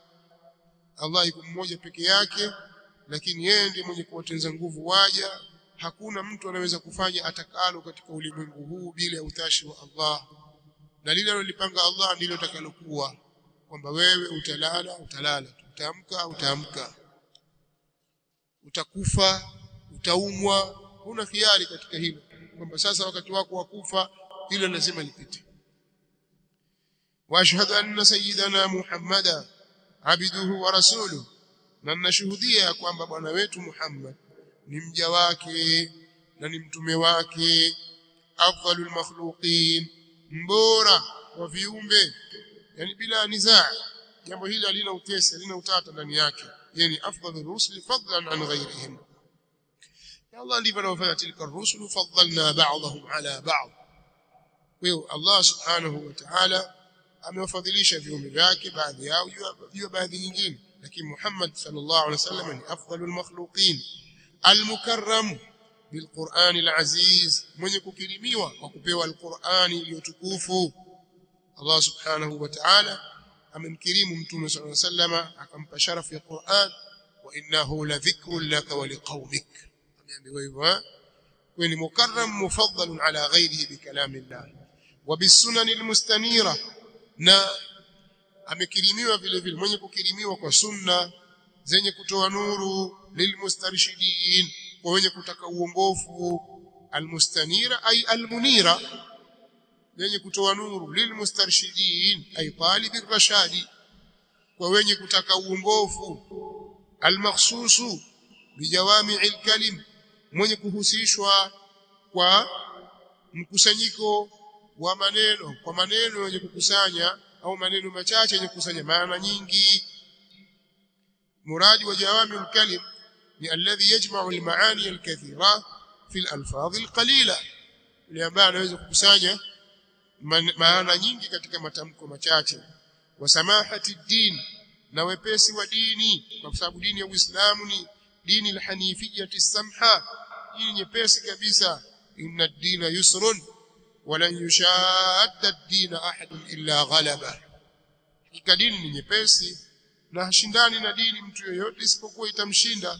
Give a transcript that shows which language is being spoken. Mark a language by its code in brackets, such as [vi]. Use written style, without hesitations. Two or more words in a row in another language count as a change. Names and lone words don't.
[sw] Allah yuko mmoja peke yake, lakini yeye ndiye mwenye kuwatenza nguvu waja, hakuna mtu anaweza kufanya atakalo katika ulimwengu huu bila utashi wa Allah, na lile alilopanga Allah ndilo litakalokuwa, kwamba wewe utalala, utaamka, utakufa, utaumwa, huna khiari katika hilo, kwamba sasa wakati wako wa kufa hilo lazima lipite. [ar] وأشهد أن سيدنا محمدا عبده ورسوله, [sw] na nashuhudia kwamba bwana wetu Muhammad ni mja wake na ni mtume wake, [ar] أفضل المخلوقين, [sw] mbora wa viumbe, yani bila nizaa. Jambo hili halina utesi, halina utata ndani yake, yani [ar] أفضل الرسل فضلا عن غيرهم. [sw] Ya Allah ndivyo anavyofanya, [ar] تلك الرسل فضلنا بعضهم على بعض. [sw] Kwa Allah [ar] سبحانه وتعالى [sw] amewafadhilisha viumbe vyake baadhi yao juu ya baadhi nyingine, lakini Muhammad [ar] صلى الله عليه وسلم [sw] ni [ar] أفضل المخلوقين المكرم بالقرآن العزيز, [sw] mwenye kukirimiwa kwa kupewa al-Qur'ani iliyotukufu. Allah [ar] سبحانه وتعالى [sw] amemkirimu mtume [ar] صلى الله عليه وسلم [sw] akampa sharafu ya Qur'an, [ar] وإنه لذكر لك ولقومك, [sw] ameambiwa hivyo. Kwa ni [ar] مكرم مفضل على غيره بكلام الله وبالسنن المستنيرة, [sw] na amekirimiwa vile vile mwenye kukirimiwa kwa sunna zenye kutoa nuru, lilmustarshidin, kwa wenye kutaka uongofu, [ar] المستنيرة أي المنيرة, [sw] wenye kutoa nuru, [ar] للمسترشدين أي طالب الرشاد, [sw] kwa wenye kutaka uongofu, [ar] المخصوص بجوامع الكلم, [sw] mwenye kuhusishwa kwa mkusanyiko wa maneno, kwa maneno yenye kukusanya au maneno machache yenye kukusanya maana nyingi. Muradi wa [ar] جوامع الكلم ni الذي يجمع المعاني الكثيرة في الألفاظ القليلة, [sw] ile ambayo anaweza kukusanya maana nyingi katika matamko machache. [ar] وسماحة الدين, [sw] na wepesi wa dini, kwa sababu dini ya Uislamu ni dini [ar] الحنيفية السمحة, [sw] dini nyepesi kabisa. [ar] إن الدين يسر ولن يشاد الدين أحد إلا غلبه, [sw] hakika dini ni nyepesi na hashindani na dini mtu yeyote isipokuwa itamshinda.